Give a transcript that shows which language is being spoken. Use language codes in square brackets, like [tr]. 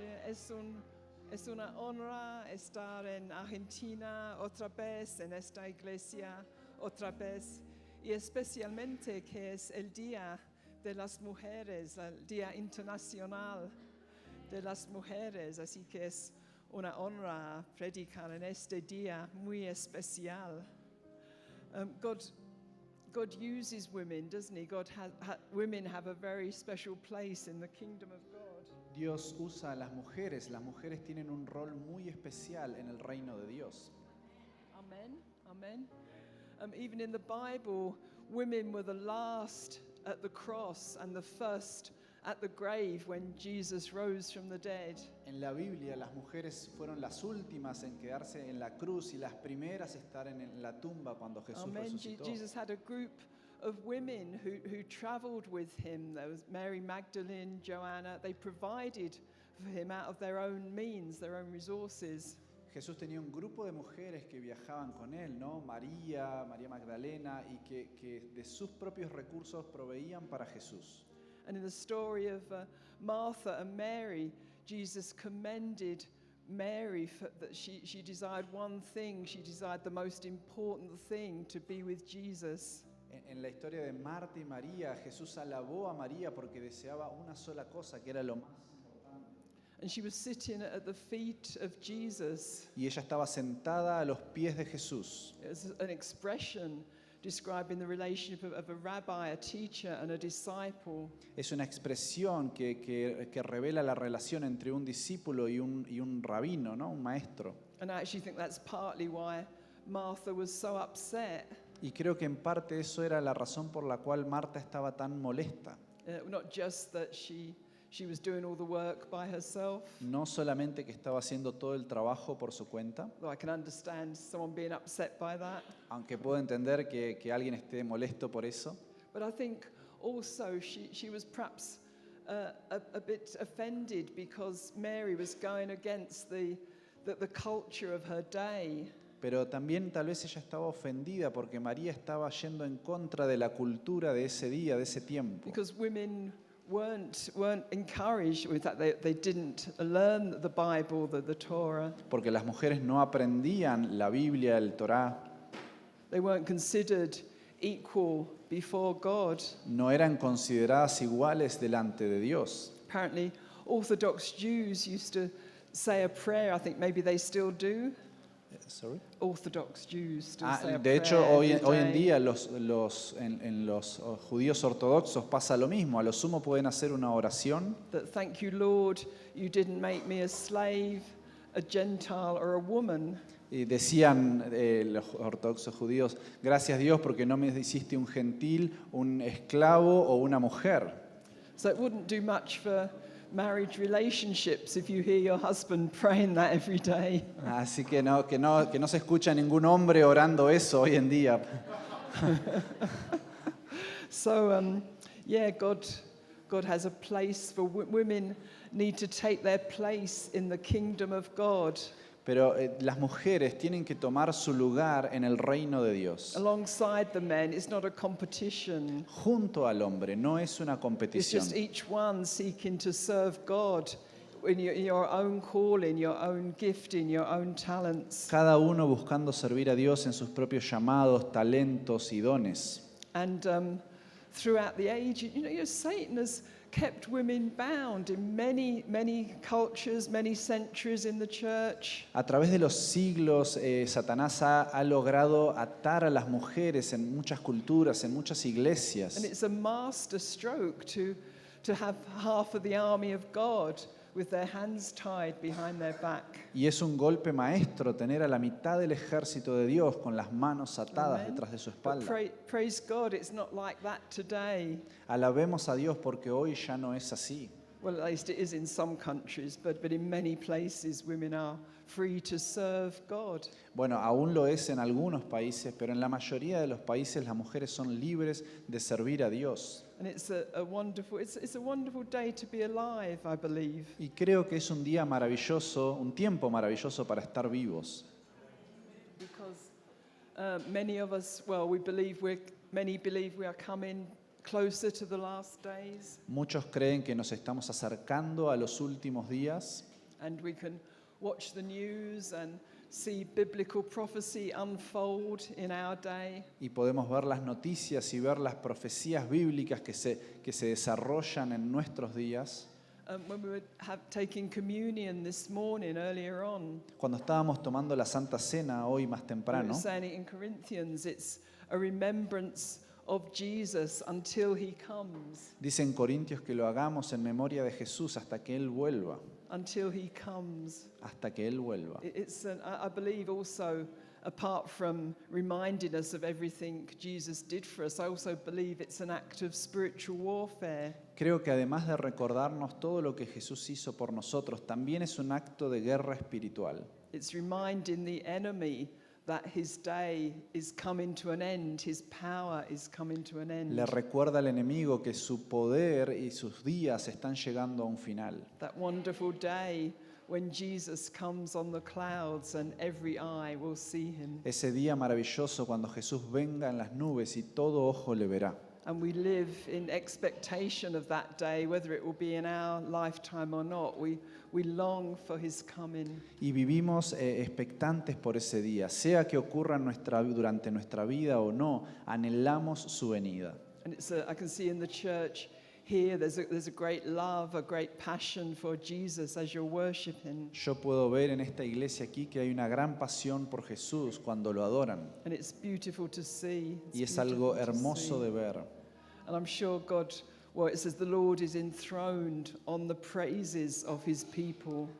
[es] Es una honra estar en Argentina otra vez, en esta iglesia otra vez, y especialmente que es el Día de las Mujeres, el Día Internacional de las Mujeres, así que es una honra predicar en este día muy especial. [en] God uses women, doesn't he? Women have a very special place in the kingdom of God. [es] Dios usa a las mujeres tienen un rol muy especial en el reino de Dios. Amen, amen. [en] Even in the Bible, women were the last at the cross and the first at the grave when Jesus rose from the dead. [es] En la Biblia las mujeres fueron las últimas en quedarse en la cruz y las primeras a estar en la tumba cuando Jesús Amen. resucitó. [en] Jesus had a group of women who traveled with him. There was Mary Magdalene, Joanna. They provided for him out of their own means, their own resources. [es] Jesús tenía un grupo de mujeres que viajaban con él, ¿no? María Magdalena, y que de sus propios recursos proveían para Jesús. [en] And in the story of Martha and Mary, Jesus commended Mary for that she desired one thing. She desired the most important thing, to be with Jesus. [es] En la historia de Marta y María, Jesús alabó a María porque deseaba una sola cosa, que era lo más importante. [en] And she was sitting at the feet of Jesus. [es] Y ella estaba sentada a los pies de Jesús. [en] It was an expression describing the relationship of a rabbi, a teacher, and a disciple. [es] Es una expresión que revela la relación entre un discípulo y un rabino, ¿no? Un maestro. [en] And I actually think that's partly why Martha was so upset. [es] Y creo que en parte eso era la razón por la cual Marta estaba tan molesta. [en] Not just that she was doing all the work by herself. [es] No solamente que estaba haciendo todo el trabajo por su cuenta, [en] Though I can understand someone being upset by that. [es] aunque puedo entender que alguien esté molesto por eso, [en] But I think also she was perhaps a bit offended because Mary was going against the culture of her day. [es] pero también tal vez ella estaba ofendida porque María estaba yendo en contra de la cultura de ese día, de ese tiempo. [en] Because women weren't encouraged with that. They didn't learn the Bible, the Torah. [es] Porque las mujeres no aprendían la Biblia, el Torá, [en] They weren't considered equal before God. [es] no eran consideradas iguales delante de Dios. [en] Apparently, Orthodox Jews used to say a prayer. I think maybe they still do. Sorry? Orthodox Jews still say a [es] De hecho, [en] prayer [es] hoy en [en] every day. [es] día en los judíos ortodoxos pasa lo mismo. A lo sumo pueden hacer una oración. [en] That thank you, Lord, you didn't make me a slave, a Gentile, or a woman. [es] Y decían los ortodoxos judíos, gracias Dios porque no me hiciste un gentil, un esclavo o una mujer. [en] So it wouldn't do much for marriage relationships if you hear your husband praying that every day. [es] Así que no se escucha ningún hombre orando eso hoy en día. [en] So, yeah, God has a place for women. Need to take their place in the kingdom of God. [es] Pero las mujeres tienen que tomar su lugar en el reino de Dios. [en] Alongside the men, it's not a competition. [es] Junto al hombre, no es una [en] It's [es] competición. [en] just each one seeking to serve God in your own calling, your own gifting, your own talents. [es] Cada uno buscando servir a Dios en sus propios llamados, talentos y dones. [en] And throughout the age, Satan has kept women bound in many cultures, many centuries in the church. [es] A través de los siglos, Satanás ha logrado atar a las mujeres en muchas culturas, en muchas [en] And [es] iglesias. [en] it's a master stroke to have half of the army of God with their hands tied behind their back. [es] Y es un golpe maestro tener a la mitad del ejército de Dios con las manos atadas Amen. detrás de su [en] But [es] espalda. [en] praise God, it's not like that today. [es] Alabemos a Dios porque hoy ya no es así. [en] Well, at least it is in some countries, but in many places women are free to serve God. [es] Bueno, aún lo es en algunos países, pero en la mayoría de los países las mujeres son libres de servir a Dios. [en] And it's a wonderful day to be alive, I believe. [es] Y creo que es un día maravilloso, un tiempo maravilloso para estar vivos. [en] Because many of us, many believe we are coming closer to the last days, [es] Muchos creen que nos estamos acercando a los últimos días [en] and we can watch the news and see biblical prophecy unfold in our day. [es] y podemos ver las noticias y ver las profecías bíblicas que se desarrollan en nuestros días. [en] When we were taking communion this morning, earlier on, [es] Cuando estábamos tomando la Santa Cena hoy más [en] we were [es] temprano, [en] saying in Corinthians, it's a remembrance of Jesus until he comes, [es] dice en Corintios que lo hagamos en memoria de Jesús hasta que Él vuelva, [en] until he comes. [es] hasta que Él vuelva. [en] I believe also, apart from reminding us of everything Jesus did for us, I also believe it's an act of spiritual warfare. [es] Creo que además de recordarnos todo lo que Jesús hizo por nosotros, también es un acto de guerra espiritual. [en] It's reminding the enemy that his day is coming to an end, his power is coming to an end. [es] Le recuerda al enemigo que su poder y sus días están llegando a un final. [en] That wonderful day when Jesus comes on the clouds and every eye will see him. [es] Ese día maravilloso cuando Jesús venga en las nubes y todo ojo le verá. [en] And we live in expectation of that day, whether it will be in our lifetime or not. We long for his coming. [es] Y vivimos expectantes por ese día, sea que ocurra durante nuestra vida o no, anhelamos su venida. [en] And I can see in the church here there's a great love, a great passion for Jesus as you're worshiping. [es] Yo puedo ver en esta iglesia aquí que hay una gran pasión por Jesús cuando lo adoran. [en] And it's beautiful to see. [es] Y es algo hermoso de ver. [en] And I'm sure God, well, it says the Lord is enthroned on the praises of his people.